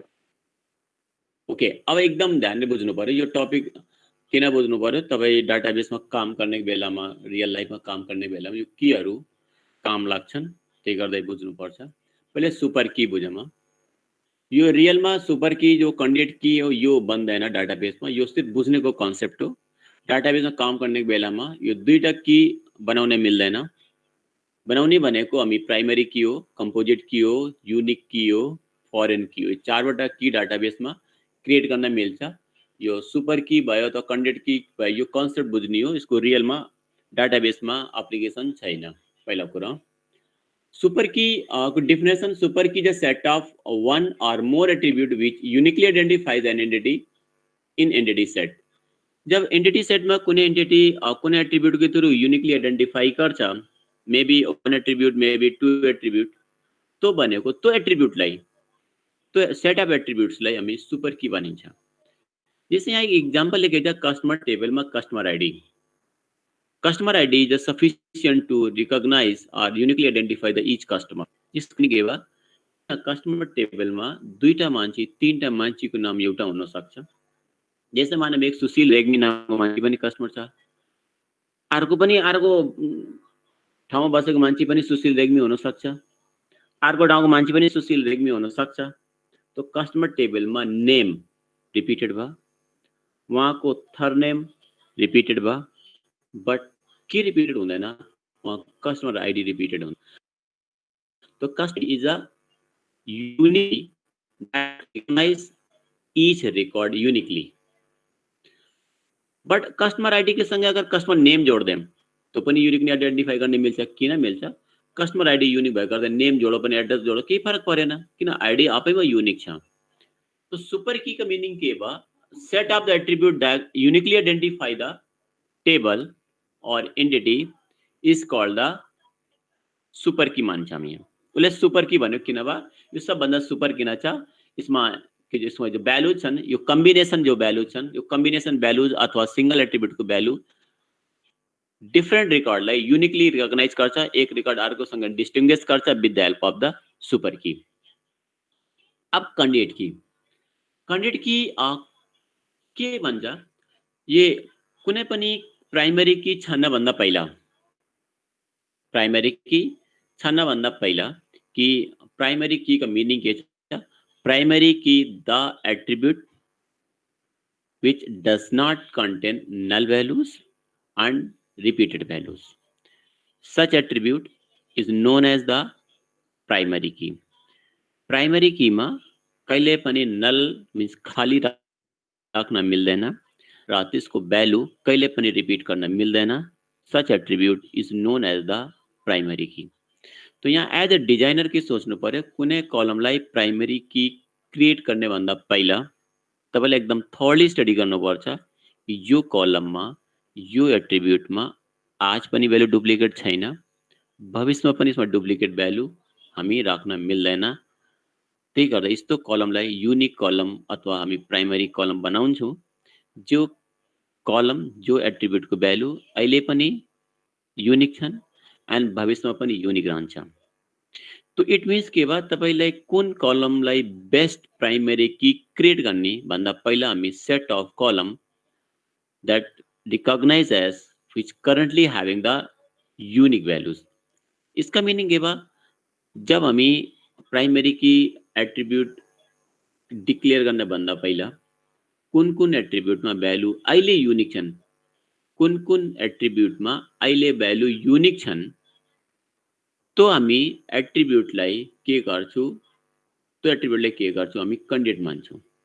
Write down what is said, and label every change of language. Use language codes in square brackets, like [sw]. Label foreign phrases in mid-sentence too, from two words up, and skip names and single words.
[ne] ओके, अब एकदम ध्यानले बुझ्नु पर्यो यो टपिक। किन बुझ्नु पर्यो? तपाईँ डाटाबेसमा काम गर्ने बेलामा, रियल लाइफमा काम गर्ने बेलामा यो कीहरू काम लाग्छन्, त्यही गर्दै बुझ्नुपर्छ। पहिले सुपर की बुझौँ। यो रियलमा सुपर की जो कन्डिड की हो यो बन्दैन डाटाबेसमा, यो सिर्फ बुझ्नेको कन्सेप्ट हो। डाटाबेसमा काम गर्ने बेलामा यो दुईटा की बनाउन मिल्दैन। बनाउने भनेको हामी प्राइमरी की हो, कम्पोजिट की हो, युनिक की हो, फरेन की हो, चारवटा की डाटाबेसमा क्रिएट गर्न मिल्छ। यो सुपर की भयो त कन्डिड की भयो, यो कन्सेप्ट बुझ्ने हो। यसको रियलमा डाटाबेसमा एप्लिकेसन छैन। पहिला कुरा सुपर की को डेफिनेसन, [en] super key is a set of one or more attribute which uniquely identifies an entity in entity set। [ne] जब एंटिटी सेट में कुनै एंटिटी कुनै एट्रिब्यूट के थ्रू यूनिकली आइडेंटिफाई गर्छ, [en] may be one attribute, may be two attribute, [ne] तो भनेको त्यो एट्रिब्यूटलाई, त्यो सेट अफ एट्रिब्यूट्सलाई हामी सुपर की भनिन्छ। [hi] जैसे यहाँ एक एग्जांपल लेके कस्टमर टेबल में कस्टमर आईडी। [en] customer ID is sufficient to recognize और uniquely identify the each customer। [ne] यसले के भयो, कस्टमर टेबल में दुईटा मान्छे, तीनटा मान्छेको नाम एउटा हुन सक्छ। जैसे मानव एक सुशील रेग्मी नामको मान्छे पनि कस्टमर छ, अर्को पनि अर्को ठाउँमा बसेको मान्छे पनि सुशील रेग्मी हुन सक्छ, अर्को ठाउँको मान्छे पनि सुशील रेग्मी हुन सक्छ। तो कस्टमर टेबलमा नेम रिपिटेड भयो, उहाँको थर नेम रिपिटेड भयो, बट के रिपिटेड हुँदैन, उहाँ कस्टमर आईडी रिपिटेड हुन्छ। [en] तो customer is a unique that recognize each record uniquely। [ne] बट कस्टमर आईडी के सँगै अगर कस्टमर नेम जोड देम तो पनि युनिकली आइडेन्टिफाई गर्ने मिल्छ। किन मिल्छ? कस्टमर आईडी युनिक भएको गर्दा नेम जोडो पनि एड्रेस जोडो केही फरक परेन, किन आईडी आफैमा युनिक छ। तो सुपर की का मीनिंग के भयो, [en] set of the attribute that uniquely identify the table और entity is called the super key मान्छ हामी। [ne] उसले सुपर की भन्यो किन भयो, यो सबभन्दा सुपर किन छ, यसमा जो भ्यालु छन्, यो कम्बिनेसन जो भ्यालु छन्, यो कम्बिनेसन भ्यालुज अथवा सिंगल एट्रिब्यूट को भ्यालु डिफरेंट रिकॉर्डलाई युनिकली रिकग्नाइज गर्छ, एक रिकॉर्ड अर्कोसँग डिस्टिंग्विश गर्छ [en] with the help of the super key. [ne] अब कैंडिडेट की के भन्छ, ये कुनै पनि प्राइमरी की छन्न भन्दा पहिला, प्राइमरी की छन्न भन्दा पहिला कि प्राइमरी की का मीनिंग के छ, [en] primary key the attribute which does not contain null values and repeated values. Such attribute is known as the primary key. Primary key [ne] मा कहिले पनि null means खाली राख्न मिल्दैन र त्यसको भ्यालु कहिले पनि रिपिट गर्न मिल्दैन। [en] Such attribute is known as the primary key. [ne] तो यहाँ एज अ डिजाइनर के सोच्नु पर्यो, कुनै कलमलाई प्राइमरी की क्रिएट गर्ने भन्दा पहिला तपाईले एकदम थर्ली स्टडी गर्नुपर्छ कि यो कलममा यो एट्रिब्युटमा आज पनि भ्यालु डुप्लिकेट छैन, भविष्यमा पनि यसमा डुप्लिकेट भ्यालु हामी राख्न मिल्दैन। त्यही गर्दा यस्तो कलमलाई युनिक कलम अथवा हामी प्राइमरी कलम बनाउँछौँ, जो कलम जो एट्रिब्युटको भ्यालु अहिले पनि युनिक छन् एन्ड भविष्यमा पनि युनिक रहन्छ। तो इट मीन्स के बाद तपाईलाई कुन कलमलाई बेस्ट प्राइमरी की क्रिएट गर्ने भन्दा पहिला हामी [en] set of column that recognize as which currently having the unique values. [ne] इसका मीनिंग के बाद जब हामी प्राइमरी की एट्रिब्यूट डिक्लेयर गर्ने भन्दा पहिला कुन कुन एट्रिब्यूटमा भ्यालु अहिले युनिक छन्, कुन कुन एट्रिब्यूटमा अहिले भ्यालु युनिक छन्, तो हामी एट्रिब्युटलाई के गर्छौं, तो एट्रिब्युटलाई के गर्छौं हामी कैंडिडेट मान्छौं।